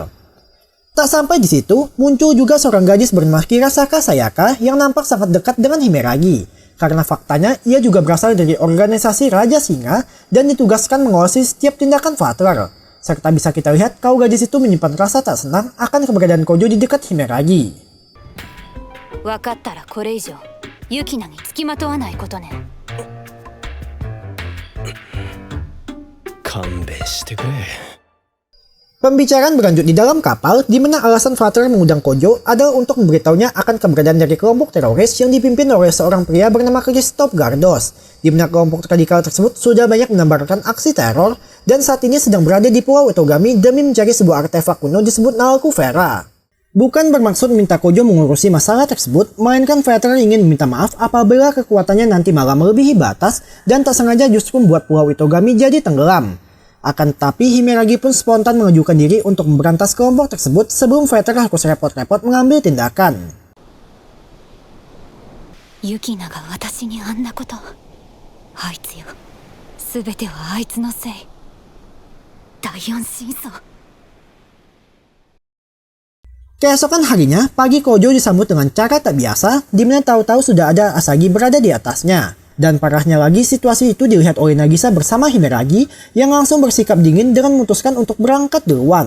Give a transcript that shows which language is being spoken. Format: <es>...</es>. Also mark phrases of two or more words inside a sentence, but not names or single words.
<id>Tak sampai di situ, muncul juga seorang gadis bernama Kirasaka Sayaka yang nampak sangat dekat dengan Himeragi. Karena faktanya ia juga berasal dari organisasi Raja Singa dan ditugaskan mengawasi setiap tindakan Vatler. Serta bisa kita lihat kalau gadis itu menyimpan rasa tak senang akan keberadaan Kojo di dekat Himeragi.</id> <ja>分かったらこれ以上ユキナにつきまとわないことね。勘弁してくれ。</ja> <id>Pembicaraan berlanjut di dalam kapal, di mana alasan Vatler mengundang Kojo adalah untuk memberitahunya akan keberadaan dari kelompok teroris yang dipimpin oleh seorang pria bernama Christoph Gardos, di mana kelompok radikal tersebut sudah banyak menebarkan aksi teror dan saat ini sedang berada di Pulau Otogami demi mencari sebuah artefak kuno disebut Nalku Vera. Bukan bermaksud minta Kojo mengurusi masalah tersebut, melainkan Vatler ingin meminta maaf apabila kekuatannya nanti malah melebihi batas dan tak sengaja justru membuat Pulau Otogami jadi tenggelam. Akan tetapi Himeragi pun spontan mengajukan diri untuk memberantas kelompok tersebut sebelum Vatler harus repot-repot mengambil tindakan.</id> <ja>ユキナが私にあんなこと。あいつよ。すべてはあいつのせい。第四真相。</ja> <id>Keesokan harinya, pagi Kojo disambut dengan cara tak biasa, di mana tahu-tahu sudah ada Asagi berada di atasnya. Dan parahnya lagi, situasi itu dilihat oleh Nagisa bersama Himeragi yang langsung bersikap dingin dengan memutuskan untuk berangkat duluan.</id>